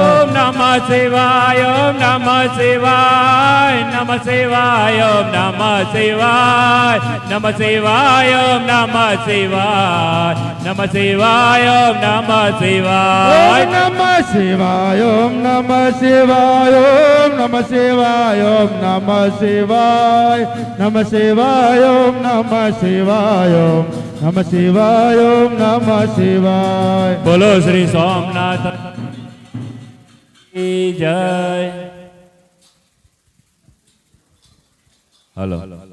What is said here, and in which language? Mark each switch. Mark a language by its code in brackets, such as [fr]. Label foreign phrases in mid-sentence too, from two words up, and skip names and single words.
[sa] ॐ नमः शिवाय, ॐ नमः शिवाय, नमः शिवाय, ॐ नमः शिवाय, नमः शिवाय, ॐ नमः शिवाय, नमः शिवाय, ॐ नमः शिवाय. ॐ नमः शिवाय, ॐ नमः शिवाय, ॐ नमः शिवाय, ॐ नमः शिवाय, नमः शिवाय, ॐ नमः शिवाय, ॐ नमः शिवाय, ॐ नमः शिवाय. [gu] બોલો શ્રી સોમનાથ [hi] की जय. [gu] हेलो.